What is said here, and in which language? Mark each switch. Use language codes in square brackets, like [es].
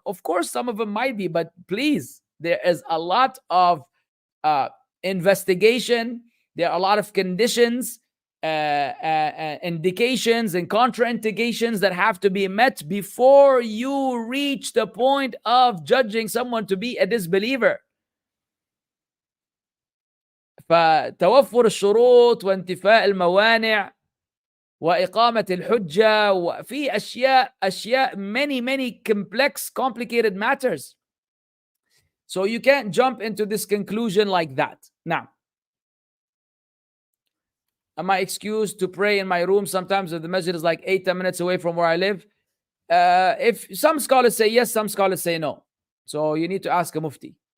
[en] Of course, some of them might be, but please, there is a lot of investigation. There are a lot of conditions, indications, and contraindications that have to be met before you reach the point of judging someone to be a disbeliever. [ar] فتوفر الشروط وانتفاء الموانع وإقامة الحجة وفي أشياء [en] many complex complicated matters. So you can't jump into this conclusion like that. Now, am I excused to pray in my room sometimes if the masjid is like 8-10 minutes away from where I live? If some scholars say yes, some scholars say no. So you need to ask a mufti.